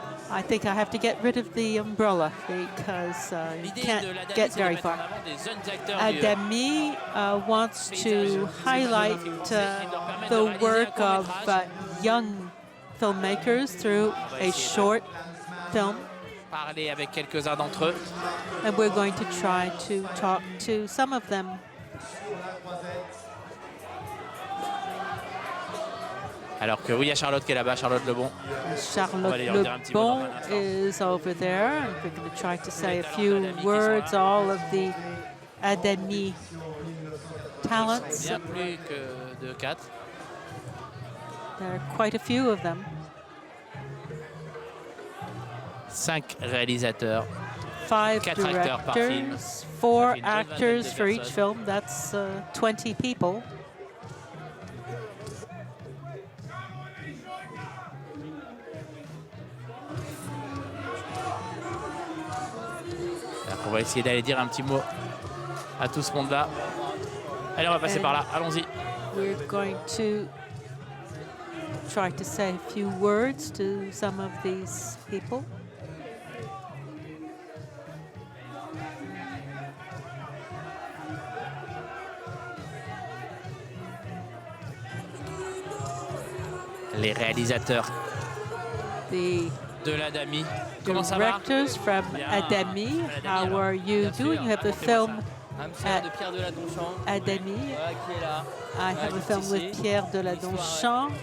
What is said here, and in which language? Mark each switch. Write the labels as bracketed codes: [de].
[en] I think I have to get rid of the umbrella because you can't get very far. Adami wants to highlight the work of young filmmakers through a short film. [fr] Parler avec quelques-uns d'entre eux. [en] And we're going to try to talk to some of them. [fr] Alors que oui, il y a Charlotte qui est là-bas, Charlotte Lebon. [en] Charlotte Lebon is over there, and we're going to try to say a few words, all of the Adami talents. [fr] Bien plus que de 4. [en] There are quite a few of them. [fr] 5 réalisateurs, [en] 5 [fr] 4 acteurs par film. [en] directors, 4 actors for each film. That's 20 people. [fr] Alors on va essayer d'aller dire un petit mot à tout ce monde-là. Allez, on va passer par là. Allons-y. [en] We're going to try to say a few words to some of these people. [fr] Les réalisateurs de l'Adami. Comment ça va? [en] Directors from Adami, how are you doing? You have a film at Adami. I have a film with Pierre Deladonchamp.